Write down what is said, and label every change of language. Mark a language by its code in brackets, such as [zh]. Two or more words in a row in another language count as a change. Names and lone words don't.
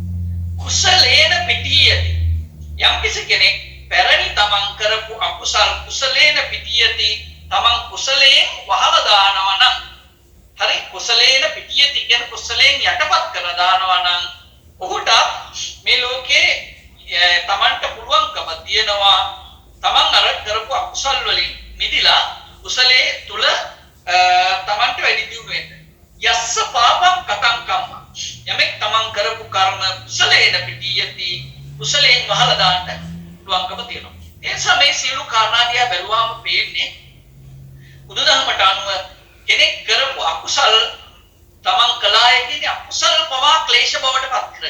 [pi] කුසලේන පිටියති [si] යම් කෙනෙක් පැරණි තමන් කරපු අකුසල් [pi] කුසලේන පිටියති [si] තමන් කුසලයෙන් වහලා දානවා නම් හරි [pi] කුසලේන පිටියති [si] කියන කුසලයෙන් යටපත් කරලා දානවා නම් ඔහුට මේ ලෝකේ තමන්ට පුළුවන්කම තියෙනවා තමන් අර කරපු අකුසල් වලින් මිදිලා කුසලයේ තුල තමන්ට වැඩි දියුණු වෙන්න. [pi] යස්ස පාපං කතං කම්ම [si] යමෙක් තමන් කරපු කර්ම [pi] කුසලේන පිටියති [si] කුසලයෙන් වහලා දාන්න පුළුවන්කම තියෙනවා. ඒ නිසා මේ සියලු කාරණා දිහා බැලුවාම පේන්නේ බුදුදහමට අනුව කෙනෙක් කරපු අකුසල් තමන් කළාය කියන්නේ අකුසල පවා ක්ලේශ බවට පත් කරගන්න.